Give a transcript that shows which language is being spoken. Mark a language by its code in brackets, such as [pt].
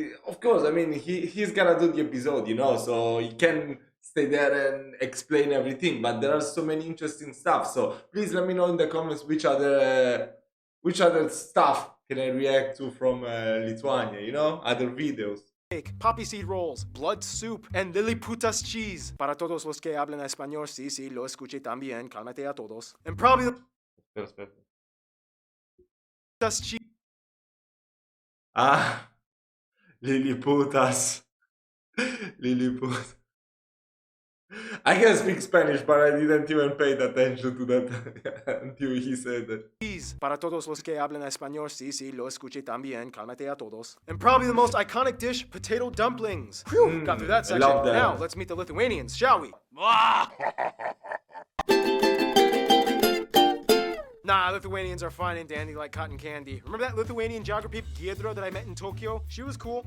[en] Of course, I mean he's gonna do the episode, you know, so he can stay there and explain everything. But there are so many interesting stuff. So please let me know in the comments which other stuff can I react to from Lithuania, you know, other videos. Cake, poppy seed rolls, blood soup, and Liliputas cheese. [es] Para todos los que hablan español, sí, lo escuché también, cálmate a todos. [en] And probably the Liliputas cheese. Ah, Liliputas. Lilliput. I can speak Spanish, but I didn't even pay attention to that until he said that. Cheese. [es] Para todos los que hablan español, sí, lo escuché también, cálmate a todos. [en] And probably the most iconic dish, potato dumplings. Whew, got through that section. I love that. Now, let's meet the Lithuanians, shall we? Nah, Lithuanians are fine and dandy like cotton candy. Remember that Lithuanian geography Giedra that I met in Tokyo? She was cool.